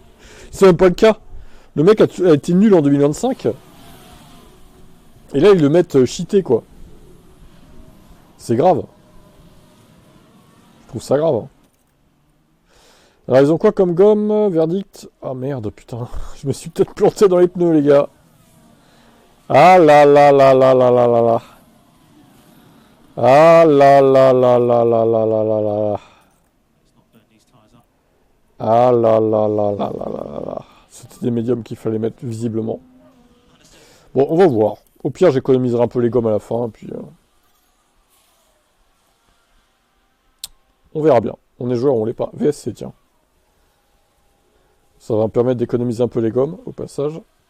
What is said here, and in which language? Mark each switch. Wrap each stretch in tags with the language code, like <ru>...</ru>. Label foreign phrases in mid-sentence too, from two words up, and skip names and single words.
<fr>C'est même pas le cas. Le mec a été nul en 2025. Et là, ils le mettent cheaté, quoi. C'est grave. Je trouve ça grave, hein. Alors, ils ont quoi comme gomme? Verdict. Ah merde, putain. Je me suis peut-être planté dans les pneus, les gars. Ah là là là là là là là là. Ah là là là là là là là là là. Ah là là là là là là là là. C'était des médiums qu'il fallait mettre visiblement. Bon, on va voir. Au pire, j'économiserai un peu les gommes à la fin, puis... on verra bien. On est joueur ou on l'est pas. VSC, tiens. Ça va me permettre d'économiser un peu les gommes, au passage.</fr>